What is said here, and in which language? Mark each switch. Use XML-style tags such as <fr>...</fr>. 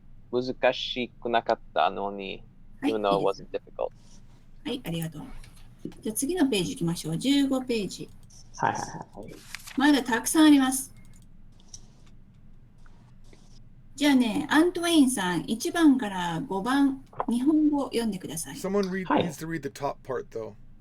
<ja>難しくなかったのに、</ja> <en>even though it wasn't difficult.</en> <ja>はい、ありがとう。じゃあ次のページ行きましょう。 15ページ。はい。まだたくさんあります。じゃあね、アントウェインさん、1番から5番、日本語を読んでください。</ja> <en>Someone needs to read the top part, though.</en>